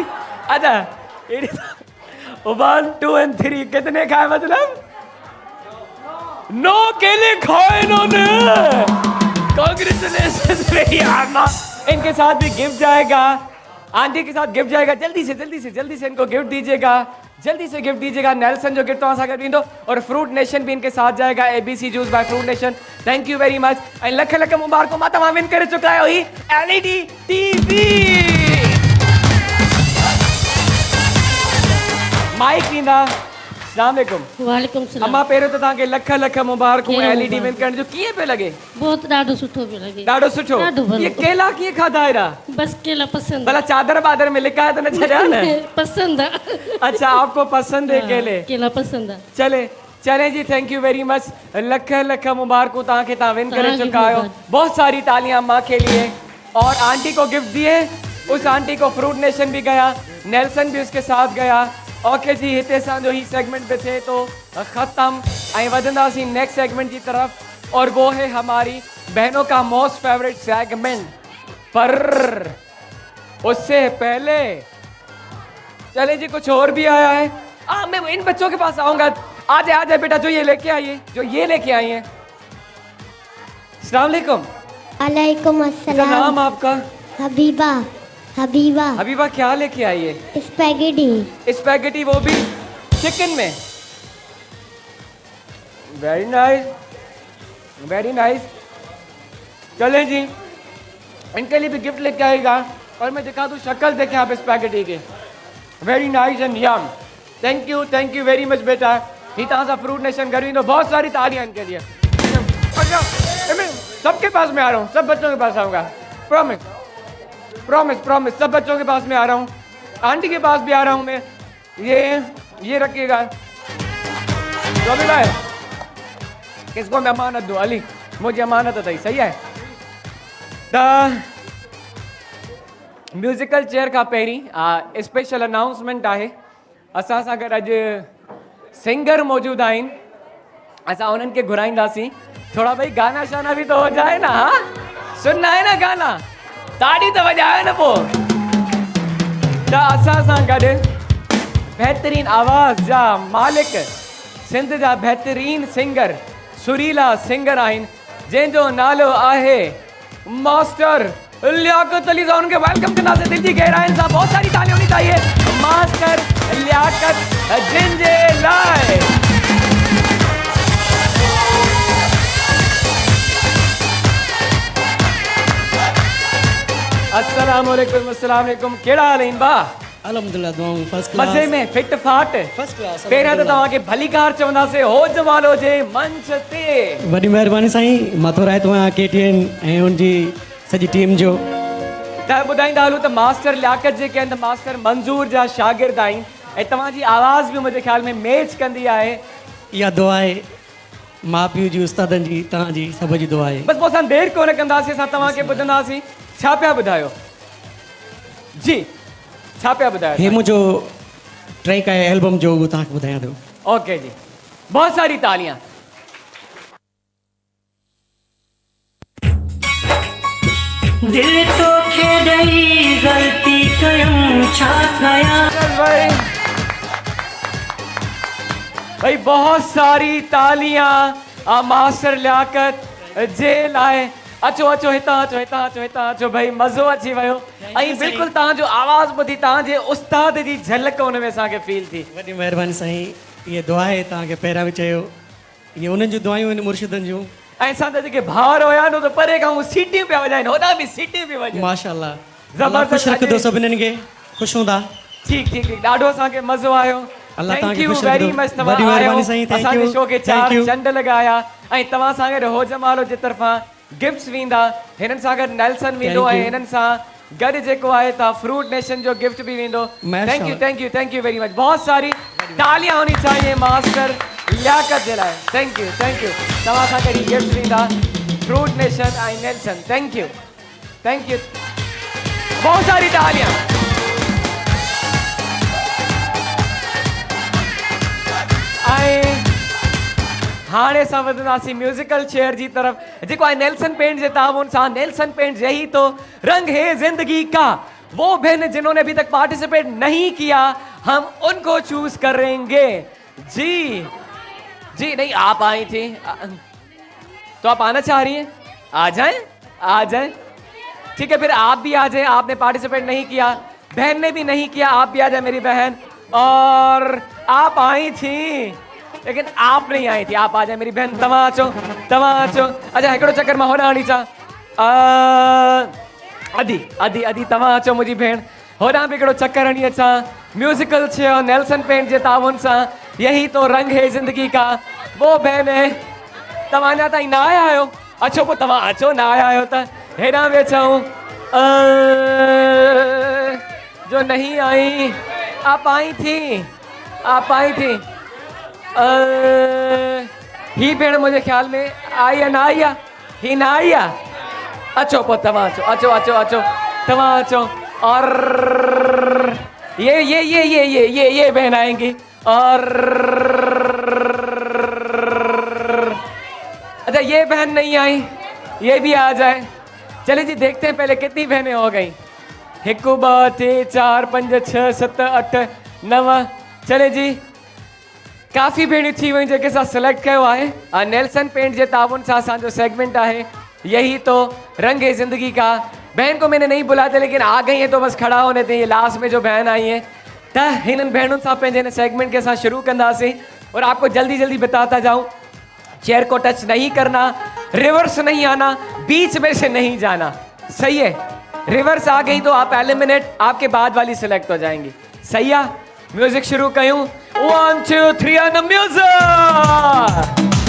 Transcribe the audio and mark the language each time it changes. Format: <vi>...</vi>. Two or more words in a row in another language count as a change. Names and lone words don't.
<ur>اچھا، 1 2 اور 3 کتنے کھائے? مطلب 9 کیلے کھائے انہوں نے. کانگریچولیشنز میری اماں. ان کے ساتھ بھی گفٹ جائے گا، آنٹی کے ساتھ گفٹ جائے گا. جلدی سے ان کو گفٹ دیجیے گا، جلدی سے گفٹ دیجیے گا.</ur> <sd>नेल्सन जो गिफ्ट तव्हां सां गॾु ईंदो,</sd> <ur>اور فروٹ نیشن بھی ان کے ساتھ جائے گا.</ur> <en>ABC juice by Fruit Nation. Thank you very much</en> <sd>ऐं लख लख मुबारकूं। मां तव्हां विन करे चुका आहियो ही LED TV। माइक ॾींदा।</sd> <ar>السلام علیکم. وعلیکم السلام.</ar> <sd>अम्मा, पहिरियों त तव्हांखे लख लख मुबारकूं LED विन करण जो। कीअं पियो लॻे? बहुत ॾाढो सुठो पियो लॻे। ॾाढो सुठो। ॾाढो भलो। ये केला कीअं खाधा हेॾा?</sd> <ur>بس کیلا پسند بھلا چادر بادر میں لکھا ہے تو نہ چھڈیا نہ? پسند ہے. اچھا، آپ کو پسند ہے کیلے? کیلا پسند ہے. چلے جی,</ur> <en>Thank you very much.</en> <sd>लख लख मुबारकूं तव्हांखे, तव्हां विन करे तव्हांजी चुका आहियो। मुबारक।</sd> <ur>بہت ساری تالیاں ماں کے لیے۔ اور آنٹی کو گفٹ دیے، اس آنٹی کو فروٹ نیشن بھی گیا، نیلسن بھی اس کے ساتھ گیا.</ur> <sd>ओके जी, हिते असांजो ही सेगमेंट पे थे तो ख़त्म। ऐं वधंदासीं</sd> <ur>نیکسٹ سیگمنٹ کی طرف، اور وہ ہے ہماری بہنوں کا</ur> <en>most favourite segment.</en> <ur>پر اس سے پہلے چلے جی، کچھ اور بھی آیا ہے. میں ان بچوں کے پاس آؤں گا۔ آ جائے بیٹا، جو یہ لے کے آئی ہے.</ur> <ar>السلام علیکم. वालेकुम</ar> <ur>کیا</ur> <ar>अस्सलाम।</ar> <ur>نام آپ کا? حبیبہ۔ حبیبہ. حبیبہ، کیا لے کے آئی ہے? سپیگیٹی. سپیگیٹی، وہ بھی چکن میں.</ur> <en>Very nice, very nice.</en> <ur>چلے جی، ان کے لیے بھی گفٹ لے کے آئے گا، اور میں دکھا دوں شکل دیکھیں آپ سپیگیٹی کے.</ur> <en>Very nice and yum. Thank you very much बेटा।</en> <sd>ही तव्हां सां फ्रूट नेशन घर ईंदो।</sd> <ur>بہت ساری تالیاں ان کے لیے۔ اچھا، سب کے پاس میں آ رہا ہوں، سب بچوں کے پاس آؤں گا.</ur> <en>Promise promise promise,</en> <ur>سب بچوں کے پاس میں آ رہا ہوں. آنٹی کے پاس بھی آ رہا ہوں میں. یہ رکھیے گا. تو ابھی بھائی، کس کو میں امانت دوں? علی، مجھے امانت اتھئی، صحیح ہے.</ur> <sd>द म्यूजिकल चेयर का पहिरीं</sd> <en>special announcement</en> <sd>आहे। असां सां गॾु अॼु सिंगर मौजूद आहिनि। असां उन्हनि खे घुराईंदासीं।</sd> <ur>تھوڑا بھائی گانا شانا بھی تو ہو جائے نا. ہاں، سننا ہے نا گانا?</ur> <sd>ताड़ी तो बजायो न पोइ। त असां सां गॾु बहितरीन आवाज़ जा मालिक, सिंध जा बहितरीन सिंगर, सुरीला सिंगर आहिनि, जंहिंजो नालो आहे मास्टर लियाकत अली साहब। उनके वेलकम कंदासीं दिल जी गहराइनि सां।</sd> <ur>بہت ساری تالیاں ہونی چاہییں ماسٹر لیاقت جن</ur> <sd>जे लाइ।</sd> <ar>السلام علیکم.</ar> <sd>केड़ा हाल आहिनि बा?</sd> <ur>الحمدللہ، دعائیں</ur> <en>first class.</en> <ur>مزے میں، فٹ فاٹ.</ur> <en>First class.</en> <sd>पहिरियां त तव्हांखे भली कार चवंदासीं हो जमालो जे मंच ते। वॾी महिरबानी साईं, मां थो रायतो आहियां KTN ऐं उनजी सॼी टीम जो। त ॿुधाईंदा हलूं त मास्टर लियाकत जेके आहिनि त मास्टर मंज़ूर जा शागिर्द आहिनि, ऐं तव्हांजी आवाज़ बि मुंहिंजे ख़्याल में मैच कंदी आहे। इहा दुआ आहे माउ पीउ जी, उस्तादनि जी, तव्हांजी, सभ जी दुआ आहे। बसि पोइ असां देरि कोन कंदासीं, असां तव्हांखे ॿुधंदासीं। छा पिया ॿुधायो जी? छा पिया ॿुधायो? हे मुंहिंजो ट्रैक आहे एल्बम जो, उहो तव्हांखे ॿुधायां थो।</sd> <ur>اوکے جی، بہت ساری تالیاں.</ur> <sd>दिल तो मूंखे ॾेई ग़लती कयूं छा कयां।</sd> <ur>بھائی بہت ساری تالیاں ماسٹر لیاقت</ur> <sd>जे लाइ। अचो अचो हितां अचो हितां अचो हितां अचो भाई मज़ो अची वियो ऐं बिल्कुलु तव्हांजो आवाज़ ॿुधी तव्हांजे उस्ताद जी झलक हुन में असांखे फील थी। वॾी महिरबानी साईं। ये दुआ आहे तव्हांखे पहिरियां बि चयो ये उन्हनि जूं दुआयूं आहिनि मुर्शिदनि जूं। ऐं असां त जेके भाउर हुया न त परे खां सीटियूं पिया वॼाइनि होॾां बि सीटियूं पिया वॼाइनि। माशाल्लाह ज़बरदस्त ख़ुशि रखंदो सभिनीनि खे ख़ुशि हूंदा। ठीक ठीक ठीक ॾाढो असांखे मज़ो आयो। अल्लाह थैंक तव्हांखे यू ख़ुशि वेरी रखंदो। मच तव्हां वॾी महिरबानी साईं। आयो थैंक असांजे यू शो खे थैंक 4 यू। चंड लॻाया ऐं तव्हां सां गॾु होज मालो जे तरफ़ां गिफ्ट्स वेंदा हिननि सां गॾु नेल्सन वेंदो Thank ऐं you. हिननि सां गॾु जेको आहे तव्हां फ्रूट नेशन जो गिफ्ट भी वेंदो।</sd> <en>Thank you very much.</en> <ur>بہت ساری تالیاں ہونی چاہییں ماسٹر لیاقت</ur> <sd>जे लाइ।</sd> <en>Thank you</en> <sd>तव्हां सां गॾु गिफ्ट वेंदा फ्रूट नेशन ऐं नेल्सन।</sd> <en>Thank you</en> <ur>بہت ساری تالیاں.</ur> <sd>ऐं हाणे असां वधंदासीं म्यूजिकल चेयर जी तरफ जेको आहे नेल्सन पेंट जे ताउन सां।</sd> <ur>نیلسن پینٹ یہی تو رنگ ہے زندگی کا۔ وہ بہن جنہوں نے ابھی تک پارٹیسپیٹ نہیں کیا ہم ان کو چوز کریں گے. جی نہیں آپ آئی تھیں تو آپ آنا چاہ رہی ہیں? آ جائیں۔ ٹھیک ہے پھر آپ بھی آ جائیں. آپ نے پارٹیسپیٹ نہیں کیا، بہن نے بھی نہیں کیا، آپ بھی آ جائے میری بہن. اور آپ آئی تھیں لیکن آپ نہیں آئی تھیں، آپ آ جائے میری بہن.</ur> <sd>तव्हां अचो। अच्छा हिकिड़ो चक्कर मां होॾां हणी अचां। अदी तव्हां अचो मुंहिंजी भेण। होॾां बि हिकिड़ो चक्कर हणी अचां। म्यूजिकल चेयर नेल्सन पेंट जे ताउन सां</sd> <ur>یہی تو رنگ ہے زندگی کا. وہ بہن ہے</ur> <sd>तव्हां अञा ताईं न आया आहियो। अचो पोइ तव्हां अचो, न आया आहियो त हेॾां बि अचूं।</sd> <ur>جو نہیں آئی آپ آئی تھیں.</ur> <sd>ही भेण मुंहिंजे ख्याल में आई या न आई आहे? ही न आई आहे। अचो पोइ तव्हां अचो तव्हां अचो।</sd> <ur>اور یہ بہن آئیں گی. اور اچھا یہ بہن نہیں آئی، یہ بھی آ جائے. چلیے جی دیکھتے ہیں پہلے کتنی بہنیں ہو گئیں. 1 2 3 4 5 6 7 8 9।</ur> <sd>चले जी काफ़ी भेणियूं थी वयूं जेके असां सिलेक्ट कयो आहे। नेल्सन पेंट जे ताउन सां असांजो सेगमेंट आहे</sd> <ur>یہی تو رنگ ہے زندگی کا. بہن کو میں نے نہیں بلایا تھا لیکن آ گئی ہے تو بس کھڑا ہونے تھے. یہ لاسٹ میں جو بہن آئی ہے</ur> <sd>त हिननि भेणुनि सां पंहिंजे सेगमेंट</sd> <ur>کے ساتھ</ur> <sd>शुरू कंदासीं।</sd> <ur>اور آپ کو جلدی بتاتا جاؤں چیئر کو ٹچ نہیں کرنا، ریورس نہیں آنا، بیچ میں سے نہیں جانا. صحیح ہے? ریورس آ گئی تو آپ ایلیمینیٹ، آپ کے بعد والی سلیکٹ ہو جائیں گی. صحیح ہے?</ur> <sd>म्यूजिक शुरू कयूं।</sd> <en>1 2 3 and music.</en>